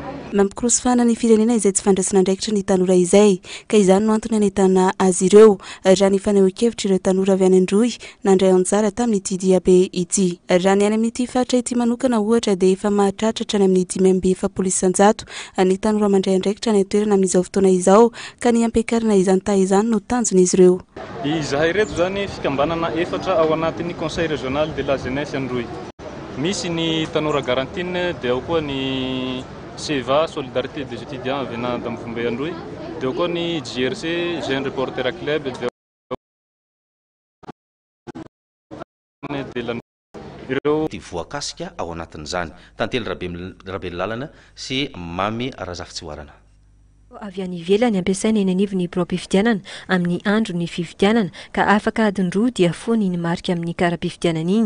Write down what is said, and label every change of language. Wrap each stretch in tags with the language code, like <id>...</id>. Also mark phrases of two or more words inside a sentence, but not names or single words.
<mg>Mampikorosofana ny firenena izay tsy fandraisana andraikitra ny tanora izay ka izany no antony anentana azy ireo raha ny fanehoan-kevitra ireo tanora avy any Androy nandray anjara tamin'ity diabe ity. Raha ny any amin'ity faritra ity manokana ohatra dia efa mahatratratra any amin'ny 5,700 ny tanora mandray andraikitra ny toerana amin'izao fotoana izao ka ny ampiakarina izany tahizany no tanjon'izy ireo. Izahay reto zany fikambanana efatra ao anatin'ny Conseil régional de la jeunesse Androy. Misy ny tanora garantine dia ao koa ny SEVA solidarité des étudiants venant d'Amfumbe Androy dia ao koa ny JRC Jeune Reporter Club de la ireo voakasika ao anatin'izany tantely rabe lalana sy mamy Razafitsiwarana. Avy any ivelany ampiasaina eny anivony pro-pifidianana amin'ny andro ny fifidianana ka afaka adiny roa dia foany ny marika amin'ny kara-pifidianana iny.</mg>